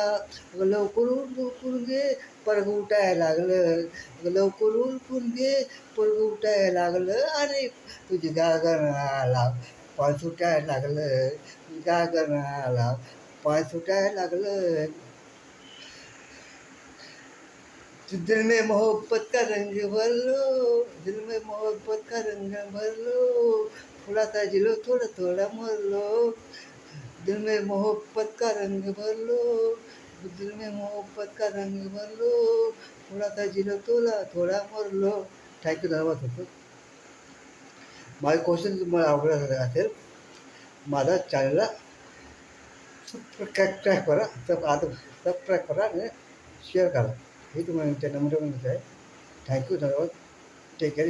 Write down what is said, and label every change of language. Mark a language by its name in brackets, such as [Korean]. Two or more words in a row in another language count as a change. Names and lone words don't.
[Marathi] लवकर उरकून घे परग उठायला लागलं. लवकर उरकून घे परग उठायला लागलं. आणि तुझी गागराला पाय सुटायला लागलं. गागराला पाय सुटायला लागलं. [Hindi] दिल में मोहब्बत का रंग भर लो. दिल में मोहब्बत का रंग भर लो. थोड़ा सा जिलो थोड़ा थोड़ा मर लो. दिल में मोहब्बत का रंग भर लो. दिल में मोहब्बत का रंग भर लो. थोड़ा सा जिलो थोड़ा थोड़ा मर लो. [Marathi] थँक्यू धन्यवाद होतं. माझे क्वेश्चन तुम्हाला आवडत असेल माझा चॅनलला सबस्क्राईब करा. सबस्क्राईब करा आणि शेअर करा. हे तुम्हाला नंबर आहे. थँक्यू धन्यवाद. [English] take care.